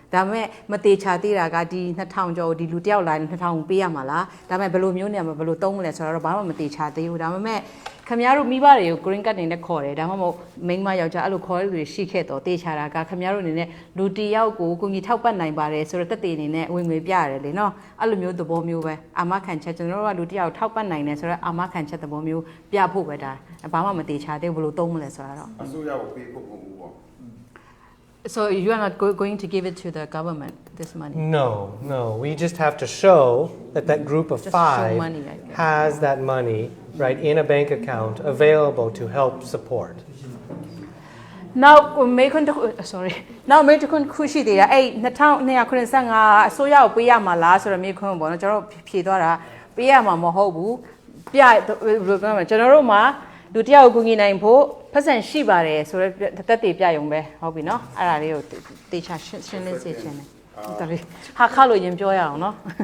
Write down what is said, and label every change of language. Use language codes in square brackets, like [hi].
[my] ဒါပေမဲ့မတေချာသေးတာကဒီ2000ကျော်ဒီလူတယောက်လာရင်2000ပေးရမှာလားဒါပေမဲ့ဘယ်လိုမျိုးနေမှာဘယ်လိုသုံးမလဲဆိုတော့ဘာမှမတေချာသေးဘူးဒါပေမဲ့ခင်ဗျားတို့မိဘတွေကို green card နေနဲ့ခေါ်တယ်ဒါမှမဟုတ်မိန်းမယောက်ျားအဲ့လိုခေါ်ရတဲ့လူတွေရှိခဲ့တော့တေချာတာကခင်ဗျားတို့အနေနဲ့လူတယောက်ကိုကိုကြီးထောက်ပတ်နိုင်ပါတယ်ဆိုတော့တက်တေအနေနဲ့ဝင်ငွေပြရတယ်လေနော်အဲ့လိုမျိုးသဘောမျိုးပဲအာမခံချက်ကျွန်တော်တို့ကလူတယောက်ထောက်ပတ်နိုင်တယ်ဆိုတော့အာမခံချက်သဘောမျိုးပြဖို့ပဲဒါဘာမှမတေချာသေးဘူးဘယ်လိုသုံးမလဲဆိုတာတော့ အစိုးရကိုပေးဖို့မဟုတ်ဘူးပေါ့ [en] So you are not going to give it to the government this money No we just have to show that that group of Just show 5 money, I guess. has that money right in a bank account available to help support [my] Now မေခွန်းတခု [en] sorry Now [my] မေခွန်းခုရှိသေးတယ်အဲ့2295အစိုးရကိုပေးရမှာလားဆိုတော့မေခွန်းပေါ့နော်ကျွန်တော်ဖြေသွားတာပေးရမှာမဟုတ်ဘူးပြဘယ်လိုပြောမလဲကျွန်တော်တို့မှာလူတယောက်ကိုကူညီနိုင်ဖို့ဖက်ဆန်ရှိပါတယ်ဆိုတော့တက်တေပြရုံပဲဟုတ်ပြီနော်အဲ့ဒါလေးကိုတေချာရှင်းလင်းစေချင်တယ်တော်ပြီဟာခါလို့ရင်ပြောရအောင်နော်